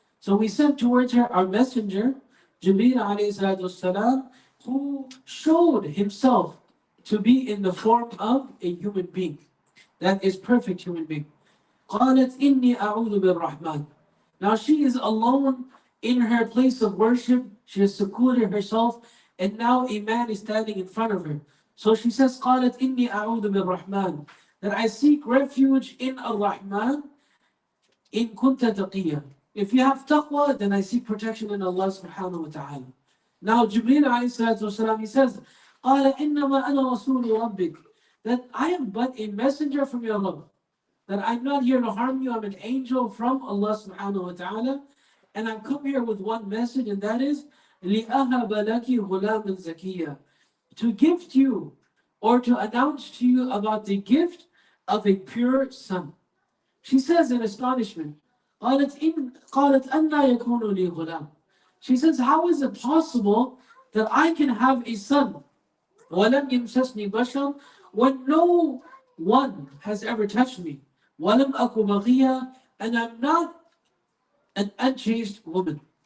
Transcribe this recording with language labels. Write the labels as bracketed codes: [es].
[en] So we sent towards her our messenger, Jibreel alayhi salatu wassalam, who showed himself to be in the form of a human being. That is perfect human being. [ar] قَالَتْ إِنِّي أَعُوذُ بِالرَّحْمَنِ. [en] Now she is alone in her place of worship. She has secluded herself, and now a man is standing in front of her. So she says, [ar] قَالَتْ إِنِّي أَعُوذُ بِالرَّحْمَنِ. [en] That I seek refuge in Ar-Rahman [ar] in kunta taqiyya. [en] If you have taqwa, then I seek protection in Allah subhanahu wa ta'ala. Now Jibreel alayhi salatu wasalam, he says, [ar] قَالَ إِنَّمَا أَنَا رَسُولُ رَبِّكَ. [en] That I am but a messenger from your Rabb. That I'm not here to harm you, I'm an angel from Allah subhanahu wa ta'ala. And I've come here with one message, and that is, [ar] لِأَهَبَ لَكِ غُلَامًا زَكِيًّا. [en] To gift you, or to announce to you about the gift of a pure son. She says in astonishment, [ar] قالت أَنَّا يَكُونُ لِي غُلَامٌ. [en] She says, how is it possible that I can have a son? [ar] وَلَمْ يَمْسَسْنِي بَشَرٌ. [en] When no one has ever touched me. [ar] وَلَمْ أَكُ بَغِيًّا. [en] And I'm not an unchaste woman.